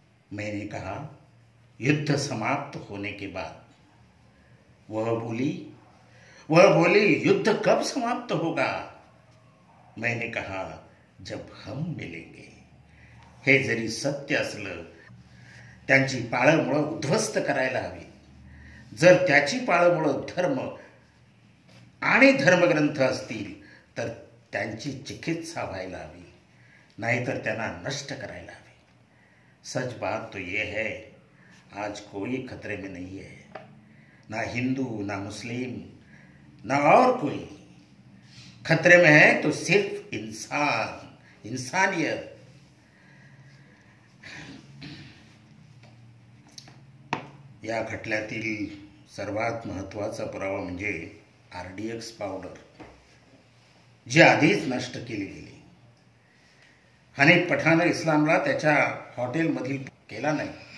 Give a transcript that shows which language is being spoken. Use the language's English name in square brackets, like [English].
[Hindi] मैंने कहा युद्ध समाप्त होने के बाद. वह बोली युद्ध कब समाप्त होगा. मैंने कहा जब हम मिलेंगे. [Marathi] हे जरी सत्य असलं, त्यांची पाळंमुळं उद्ध्वस्त करायला हवी. जर त्याची पाळंमुळं धर्म आणि धर्मग्रंथ असतील तर त्यांची चिकित्सा व्हायला हवी, नाहीतर त्यांना नष्ट करायला हवी. [Hindi] सच बात तो ये है, आज कोई खतरे में नहीं है. ना हिंदू, ना मुस्लिम, ना और कोई. खतरे में है तो सिर्फ इंसानियत. [Marathi] या खटल्यातील सर्वात महत्त्वाचा पुरावा म्हणजे RDX पावडर, जी आधीच नष्ट केली गेली. हनीफ पठाण इस्लामला त्याच्या हॉटेलमधील केला नाही.